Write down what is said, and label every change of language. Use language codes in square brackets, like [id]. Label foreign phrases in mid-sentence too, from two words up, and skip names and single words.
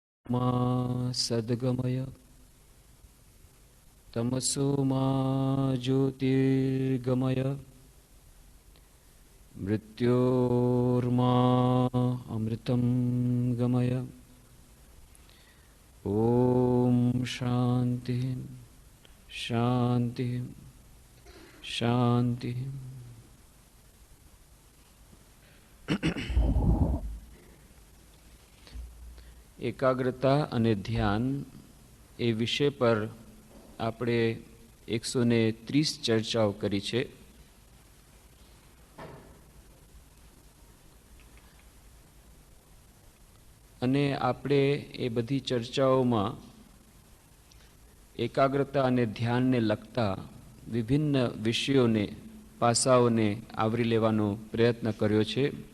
[sa] मा सद्गमय तमसो मा ज्योतिर्गमय मृत्योर्मा अमृतं गमय। ओम शांति शांति शांति। [gu] એકાગ્રતા અને ધ્યાન એ વિષય પર આપણે 130 ચર્ચાઓ કરી છે. અને આપણે એ બધી ચર્ચાઓમાં એકાગ્રતા અને ધ્યાનને લગતા વિભિન્ન વિષયોને, પાસાઓને આવરી લેવાનો પ્રયત્ન કર્યો છે.